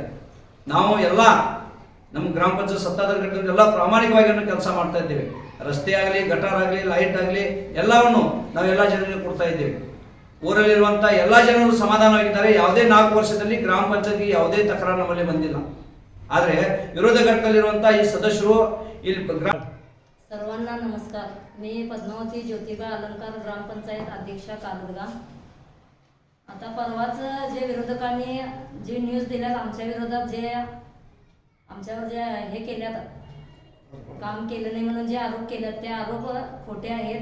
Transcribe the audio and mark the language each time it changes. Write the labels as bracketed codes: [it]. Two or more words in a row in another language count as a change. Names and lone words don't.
[kn] ನಾವು ಎಲ್ಲ ನಮ್ಮ ಗ್ರಾಮ ಪಂಚಾಯತ್ ಸತ್ತಾಧಾರಿ ಘಟಕದಲ್ಲಿ ಎಲ್ಲ ಪ್ರಾಮಾಣಿಕವಾಗಿ ಕೆಲಸ ಮಾಡ್ತಾ ಇದ್ದೇವೆ. ರಸ್ತೆ ಆಗಲಿ, ಗಟಾರ್ ಆಗಲಿ, ಲೈಟ್ ಆಗಲಿ ಎಲ್ಲವನ್ನು ನಾವೆಲ್ಲ ಜನರಿಗೆ ಕೊಡ್ತಾ ಇದ್ದೇವೆ. ಊರಲ್ಲಿರುವಂಥ ಎಲ್ಲ ಜನರು ಸಮಾಧಾನವಾಗಿದ್ದಾರೆ. ಯಾವುದೇ 4 ವರ್ಷದಲ್ಲಿ ಗ್ರಾಮ ಪಂಚಾಯತ್ಗೆ ಯಾವುದೇ ತಕರಾರು ನಮ್ಮಲ್ಲಿ ಬಂದಿಲ್ಲ. ಆದರೆ ವಿರೋಧ ಘಟಕದಲ್ಲಿರುವಂಥ ಈ ಸದಸ್ಯರು ಇಲ್ಲಿ [mr] सर्वांना नमस्कार. मी पद्मावती ज्योतिबा अलंकार, ग्रामपंचायत अध्यक्ष कारदगा. आता परवाच जे विरोधकांनी जे न्यूज दिल्यात आमच्या विरोधात, जे आमच्यावर जे हे केल्यात, काम केलं नाही म्हणून जे आरोप केलेत ते आरोप खोटे आहेत.